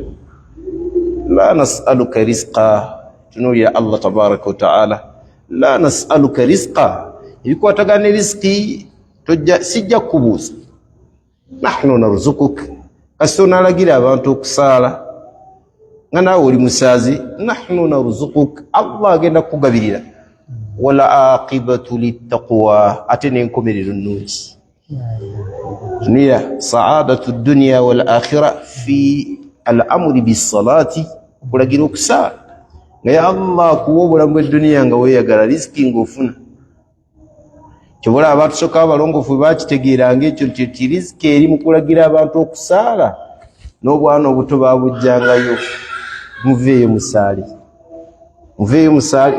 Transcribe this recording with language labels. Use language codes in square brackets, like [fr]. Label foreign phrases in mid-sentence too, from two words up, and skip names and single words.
[ar] لا نسألك رزقا, tunuulira الله تبارك وتعالى, لا نسألك رزقا, [lg] ebikwatagana riziki sijja kubuuza, [ar] نحن نرزقك. [lg] Kasita onalagira abantu okusaala nga naawe oli musaazi, [ar] نحن نرزقك, [lg] Allah agenda kukugabirira. [ar] والعاقبة للتقوى, [lg] ate n'enkomerero nnungi. [ar] تنال سعادة الدنيا والآخرة في الأمر بالصلاة, [lg] kulagira okusaala. Naye Allah kuwa obulamu bw'edduniya nga weeyagala riziki ng'ofuna. Kyobola abatusooka abalongoofu bakitegeeranga ekyo nti riziki eri mu kulagira abantu okusaala, n'obwana obuto baabujjangayo. Muveeyo musaali, muveeyo musaali.